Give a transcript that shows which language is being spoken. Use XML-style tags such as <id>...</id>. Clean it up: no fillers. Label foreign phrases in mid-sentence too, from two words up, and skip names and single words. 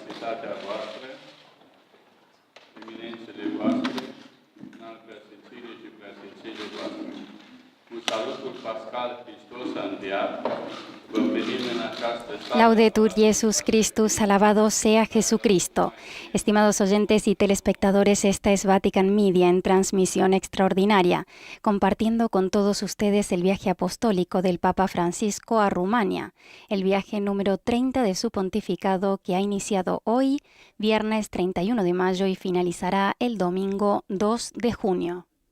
<ro>bunătatea voastră, eminențele voastre, înalt preasfințire și preasfințire voastre. Un salutul pascal, Hristos a înviat, vă venim în această sală.</ro> <la>Laudetur Jesus Christus,</la> <es>alabado sea Jesucristo. Estimados oyentes y telespectadores, esta es Vatican Media en transmisión extraordinaria, compartiendo con todos ustedes el viaje apostólico del Papa Francisco a Rumania, el viaje número 30 de su pontificado que ha iniciado hoy, viernes 31 de mayo, y finalizará el domingo 2 de junio.</es>